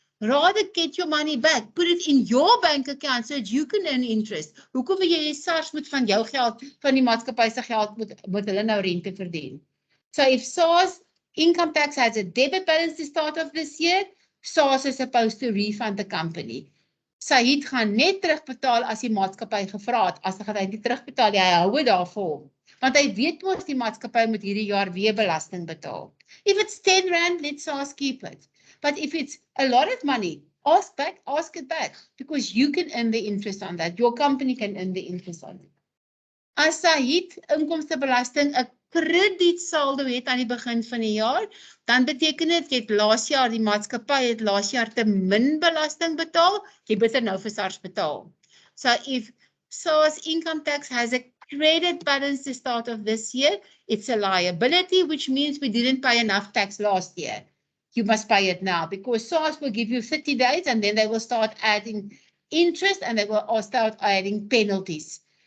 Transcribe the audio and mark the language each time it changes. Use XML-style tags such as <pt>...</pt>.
<en>Rather get your money back, put it in your bank account so that you can earn interest.</en> <af>Hoekom wil jy SARS moet van jou geld, van die maatskappy se geld moet hulle nou rente verdien?</af> <en>So if SARS income tax has a debit balance the start of this year, SARS is supposed to refund the company.</en> <af>Sahid gaan net terugbetaal as die maatskappy gevra het. As hy nie terugbetaal, hy hou dit daar vir hom. Want hy weet mos die maatskappy moet hierdie jaar weer belasting betaal.</af> <en>If it's 10 Rand, let SARS keep it. But if it's a lot of money, ask it back, because you can earn the interest on that. Your company can earn the interest on it.</en> <af>As Sahid inkomstebelasting 'n kredietsaldo het aan die begin van die jaar, dan beteken dit jy het laas jaar die maatskappy het laas jaar te min belasting betaal, jy moet nou vir SARS betaal.</af> <en>So if SARS income tax has a credit balance the start of this year, it's a liability, which means we didn't pay enough tax last year. You must pay it now, because SARS will give you 30 days and then they will start adding interest and they will start adding penalties.</en>